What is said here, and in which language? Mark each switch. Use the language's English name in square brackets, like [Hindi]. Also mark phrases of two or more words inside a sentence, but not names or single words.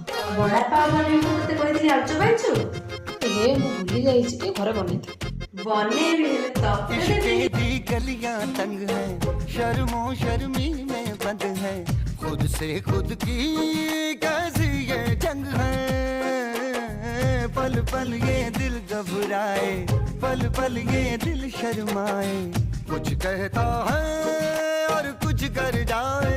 [Odia] ବଡ଼ାପା ବନେଇବୁ ତତେ କହିଥିଲି ଆଳୁଚପ ପାଇଛୁ? ମୁଁ ଭୁଲି ଯାଇଛି ଟିକେ ଘରେ ବନେଇଥିଲି। ବନେଇବି ହେଲେ ତତେ इश्क ଦେବି। [Hindi] दी गलियां तंग है, शर्मो शर्मी में बंद है, खुद से खुद की कैसी ये जंग है। पल पल ये दिल घबराए, पल पल ये दिल शर्माए, कुछ कहता है और कुछ कर जाए।